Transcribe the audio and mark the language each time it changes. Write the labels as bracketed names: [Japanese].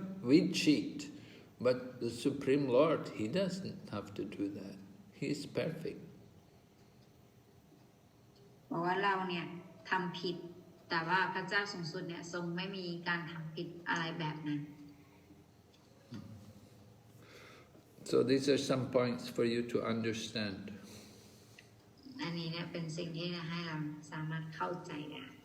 [English] We cheat, but the Supreme Lord, He doesn't have to do that. He's perfect. [Thai] เพราะว่าเราเนี่ยทำผิดแต่ว่าพระเจ้าสูงสุดเนี่ยทรงไม่มีการทำผิดอะไรแบบนั้น [English] So these are some points for you to understand. [Thai] อันนี้เนี่ยเป็นสิ่งที่ให้เราสามารถเข้าใจได้